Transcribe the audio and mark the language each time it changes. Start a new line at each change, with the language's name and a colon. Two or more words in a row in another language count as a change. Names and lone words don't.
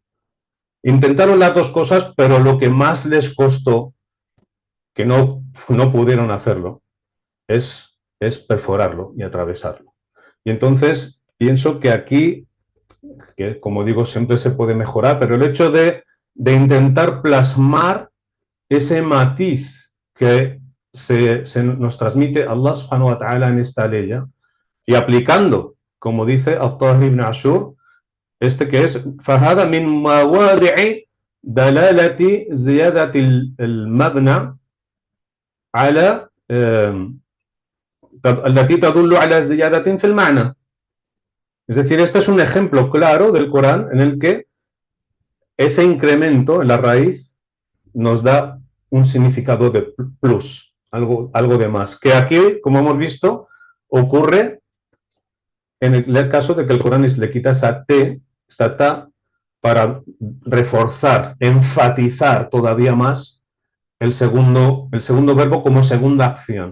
Spanish: Intentaron las dos cosas, pero lo que más les costó, que no pudieron hacerlo, es perforarlo y atravesarlo. Y entonces pienso que aquí, que como digo, siempre se puede mejorar, pero el hecho de intentar plasmar ese matiz que se nos transmite Allah
Arabic: سبحانه وتعالى
Spanish: en esta ley, y aplicando, como dice At-Tahir ibn Ashur, que es
Arabic: فَهَذَا مِنْ مَوَاضِعِ دَلَالَةِ زِيَادَةِ الْمَبْنَى على التي تدل على زيادة في المعنى.
Spanish: Es decir, este es un ejemplo claro del Corán en el que ese incremento en la raíz nos da un significado de plus, algo de más. Que aquí, como hemos visto, ocurre en el caso de que el Corán le quita esa T, esa ta, para reforzar, enfatizar todavía más el segundo verbo como segunda acción.